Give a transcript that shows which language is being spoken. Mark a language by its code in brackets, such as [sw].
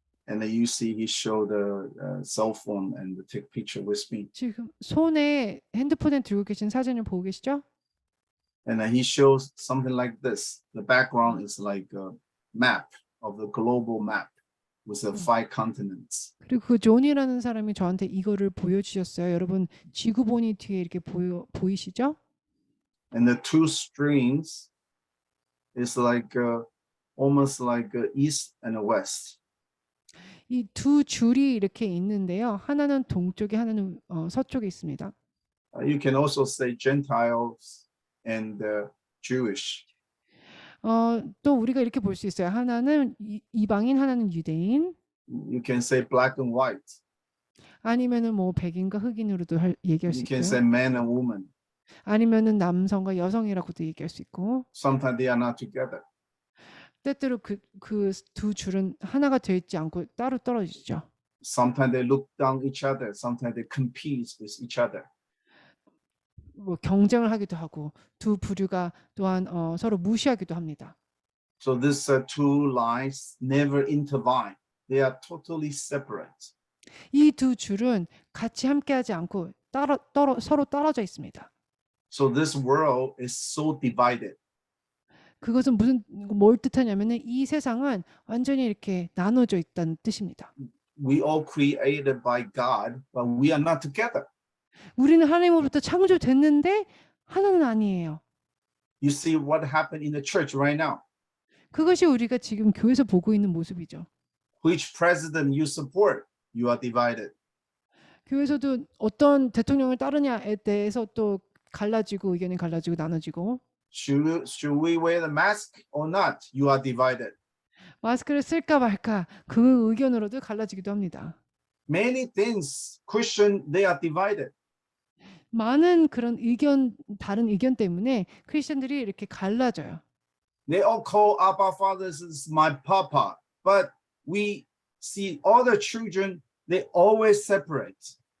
[en] And then you see he showed the cell phone and take picture with me. [ko] 지금 손에 핸드폰에 들고 계신 사진을 보고 계시죠? [en] And then he shows something like this. The background is like a map of the global map with the 5 continents. [ko] 그리고 그 존이라는 사람이 저한테 이거를 보여주셨어요. 여러분 지구본이 뒤에 이렇게 보이시죠? [en] And the 2 strings is like almost like east and west. [ko] 이 두 줄이 이렇게 있는데요. 하나는 동쪽에 하나는 서쪽에 있습니다. [en] You can also say Gentiles and Jewish. [ko] 또 우리가 이렇게 볼 수 있어요. 하나는 이방인, 하나는 유대인. [en] You can say black and white. [ko] 아니면은 뭐 백인과 흑인으로도 얘기할 수 [en] You [ko] 있고요. [en] can say man and woman. [ko] 아니면은 남성과 여성이라고도 얘기할 수 있고. [en] Sometimes they are not together. [ko] 때때로 그 두 줄은 하나가 되어 있지 않고 따로 떨어지죠. [en] Sometimes they look down each other. Sometimes they compete with each other. [ko] 뭐 경쟁을 하기도 하고 두 부류가 또한 서로 무시하기도 합니다. [en] So these 2 lines never intertwine. They are totally separate. [ko] 이 두 줄은 같이 함께하지 않고 서로 떨어져 있습니다. [en] So this world is so divided. [ko] 그것은 뭘 뜻하냐면은 이 세상은 완전히 이렇게 나눠져 있다는 뜻입니다. [en] We all created by God, but we are not together. [ko] 우리는 하나님으로부터 창조됐는데 하나는 아니에요. [en] You see what happened in the church right now. [ko] 그것이 우리가 지금 교회에서 보고 있는 모습이죠. [en] Which president you support, you are divided. [ko] 교회에서도 어떤 대통령을 따르냐에 대해서 또 갈라지고 의견이 갈라지고 나눠지고 [en] Should we wear the mask or not? You are divided. [ko] 마스크를 쓸까 말까 그 의견으로도 갈라지기도 합니다. [en] Many things, Christian, they are divided. [ko] 많은 그런 다른 의견 때문에 크리스천들이 이렇게 갈라져요. [en] They all call Abba Fathers as my papa, but we see all the children, they always separate.